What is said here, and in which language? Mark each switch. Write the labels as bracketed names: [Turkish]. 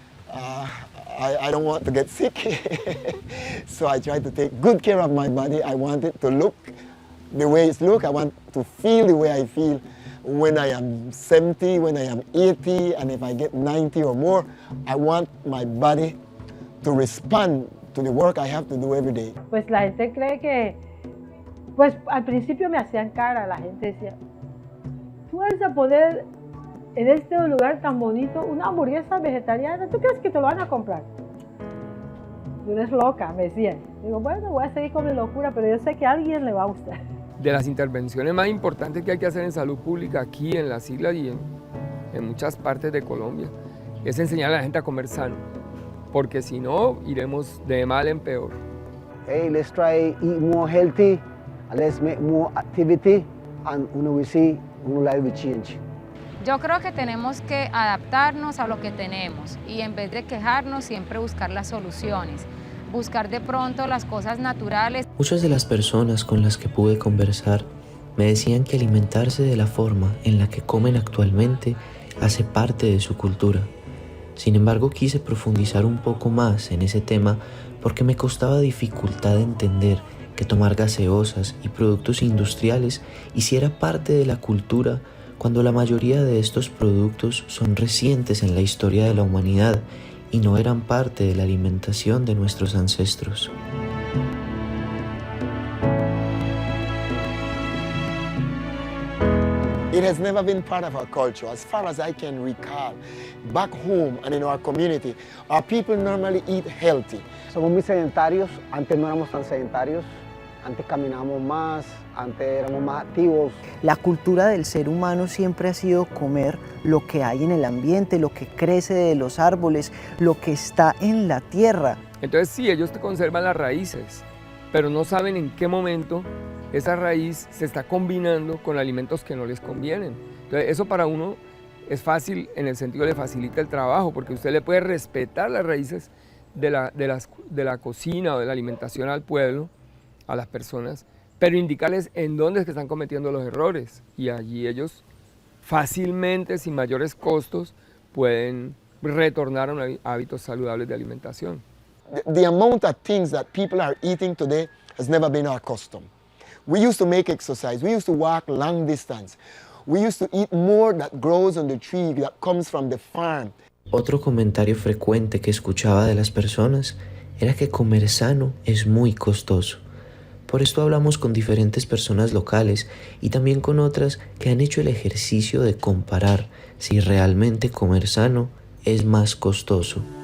[English] I don't want to get sick, so I try to take good care of my body. I want it to look the way it looks. I want to feel the way I feel when I am 70, when I am 80, and if I get 90 or more. I want my body to respond to the work I have to do every day. [Spanish] Pues la gente cree que, pues al principio me hacían cara, la gente decía, tú vas a poder en este lugar tan bonito una hamburguesa vegetariana, ¿tú crees que te lo van a comprar? Tú eres loca, me decían. Digo, bueno, voy a seguir con mi locura, pero yo sé que a alguien le va a gustar. De las intervenciones más importantes que hay que hacer en salud pública aquí en las islas y en muchas partes de Colombia es enseñar a la gente a comer sano, porque si no, iremos de mal en peor. [English] Hey, let's try eat more healthy, and let's make more activity, and we see life will change. [Spanish] Yo creo que tenemos que adaptarnos a lo que tenemos y en vez de quejarnos siempre buscar las soluciones, buscar de pronto las cosas naturales. Muchas de las personas con las que pude conversar me decían que alimentarse de la forma en la que comen actualmente hace parte de su cultura. Sin embargo, quise profundizar un poco más en ese tema porque me costaba dificultad entender que tomar gaseosas y productos industriales hiciera parte de la cultura cuando la mayoría de estos productos son recientes en la historia de la humanidad y no eran parte de la alimentación de nuestros ancestros. [English] It has never been part of our culture, as far as I can recall. Back home and in our community, our people normally eat healthy. [Spanish] Somos muy sedentarios, antes no éramos tan sedentarios, antes caminábamos más, antes éramos más activos. La cultura del ser humano siempre ha sido comer lo que hay en el ambiente, lo que crece de los árboles, lo que está en la tierra. Entonces sí, ellos te conservan las raíces, pero no saben en qué momento esa raíz se está combinando con alimentos que no les convienen. Entonces eso para uno es fácil en el sentido de le facilita el trabajo, porque usted le puede respetar las raíces de la cocina o de la alimentación al pueblo, a las personas, pero indicarles en dónde es que están cometiendo los errores y allí ellos fácilmente, sin mayores costos, pueden retornar a hábitos saludables de alimentación. [English] The amount of things that people are eating today has never been our custom. We used to make exercise, we used to walk long distance, we used to eat more that grows on the tree, that comes from the farm. [Spanish] Otro comentario frecuente que escuchaba de las personas era que comer sano es muy costoso. Por esto hablamos con diferentes personas locales y también con otras que han hecho el ejercicio de comparar si realmente comer sano es más costoso.